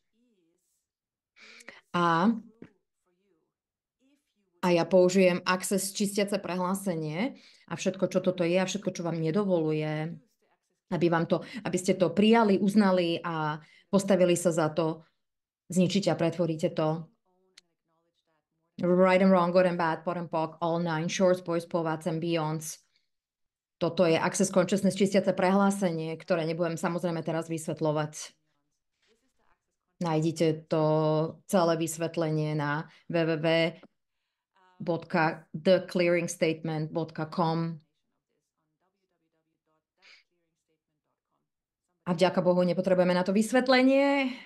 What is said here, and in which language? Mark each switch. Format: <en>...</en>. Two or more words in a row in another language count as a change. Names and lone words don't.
<sk>A ja použijem Access čistiace prehlásenie a všetko, čo toto je a všetko, čo vám nedovoluje, aby ste to prijali, uznali a postavili sa za to, zničíte a pretvoríte to.</sk> <en>Right and wrong, good and bad, pot and pock, all nine shorts, boys, povats and beyonds.</en> <sk>Toto je Access Consciousness čistiace prehlásenie, ktoré nebudem samozrejme teraz vysvetľovať. Nájdite to celé vysvetlenie na www.theclearingstatement.com. A vďaka Bohu nepotrebujeme na to vysvetlenie.</sk>